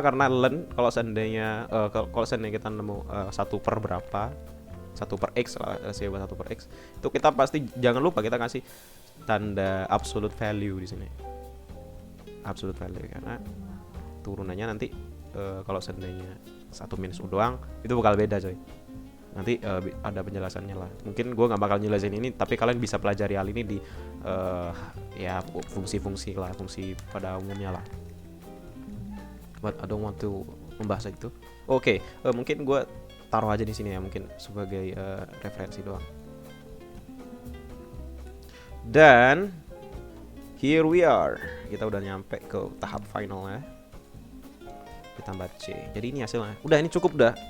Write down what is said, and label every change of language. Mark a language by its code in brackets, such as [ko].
[id] Karena ln kalau seandainya kita nemu 1 per berapa, 1 per x lah, 1 per x, itu kita pasti jangan lupa kita kasih tanda absolute value di sini. Absolute value karena turunannya nanti kalau seandainya 1 minus U doang itu bakal beda coy. Nanti ada penjelasannya lah. Mungkin gue nggak bakal jelasin ini, tapi kalian bisa pelajari hal ini di ya fungsi-fungsi lah, fungsi pada umumnya lah. [en] But I don't want to [id] membahas itu. Oke, mungkin gue taruh aja di sini ya, mungkin sebagai referensi doang. Dan [en] here we are, [id] kita udah nyampe ke tahap final ya. Ditambah C. Jadi ini hasilnya. Udah, ini cukup dah.